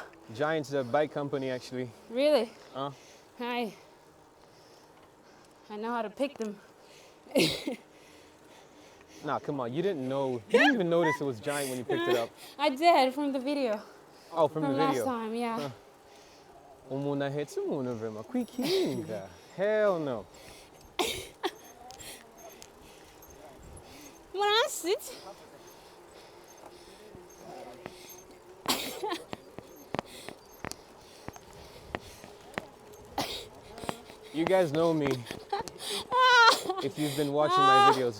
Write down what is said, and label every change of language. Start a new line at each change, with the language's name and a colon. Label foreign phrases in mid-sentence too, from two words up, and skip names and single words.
English: Giant's a bike company, actually. Really? Huh? Hi. I know how to pick them. Nah, come on, you didn't even notice it was Giant when you picked it up. I did from the video. Oh, from the last video. time, yeah. Huh.
Kinyarwanda: Umuntu ahetse umuntu vrema kwikinga.
English: Hell no. When I sit, You guys know me if you've been watching my videos.